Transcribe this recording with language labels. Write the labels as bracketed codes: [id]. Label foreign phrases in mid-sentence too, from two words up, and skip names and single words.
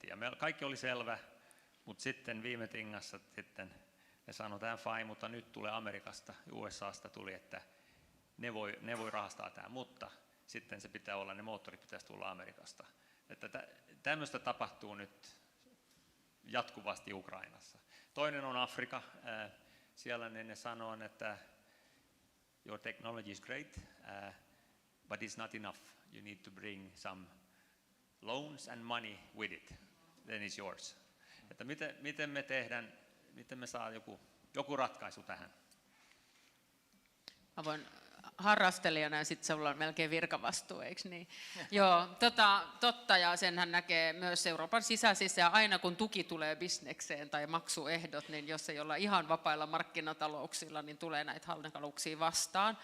[fi] Ja kaikki oli selvä, mutta sitten viime tingassa sitten ne sanoi, tämä fine, mutta nyt tulee Amerikasta, USAsta tuli, että ne voi rahastaa tämä, mutta sitten se pitää olla, ne moottorit pitäisi tulla Amerikasta. Että tämmöistä tapahtuu nyt jatkuvasti Ukrainassa. Toinen on Afrika. Siellä ne sanoo, että [en] your technology is great, but it's not enough. You need to bring some loans and money with it. Then it's yours. [fi] Että miten me tehdään, miten me saa joku ratkaisu tähän? Mä voin harrastelijana ja sitten sulla on melkein virkavastuu, eikö niin? Joo, totta, ja senhän näkee myös Euroopan sisäisissä, ja aina kun tuki tulee bisnekseen tai maksuehdot, niin jos ei olla ihan vapailla markkinatalouksilla, niin tulee näitä hankaluuksia vastaan.